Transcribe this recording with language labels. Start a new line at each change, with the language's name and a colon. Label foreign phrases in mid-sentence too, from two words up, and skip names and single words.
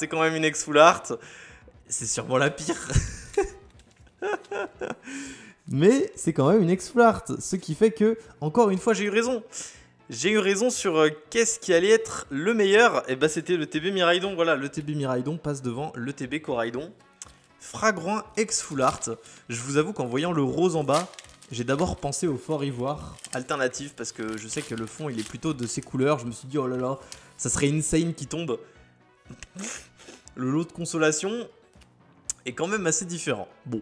French: C'est sûrement la pire. Mais c'est quand même une
English: ex full art.
French: Ce qui fait que, encore une fois, j'ai eu raison. J'ai eu raison sur qu'est-ce qui allait être le meilleur. Et bah c'était le TB Miraidon. Voilà, le TB Miraidon passe devant le TB Coraidon.
English: Fragrant ex full art.
French: Je vous avoue qu'en voyant le rose en bas, j'ai d'abord pensé au Fort Ivoire alternatif parce que je sais que le fond il est plutôt de ces couleurs. Je me suis dit oh là là, ça serait insane qui tombe. Le lot de consolation est quand même assez différent. Bon.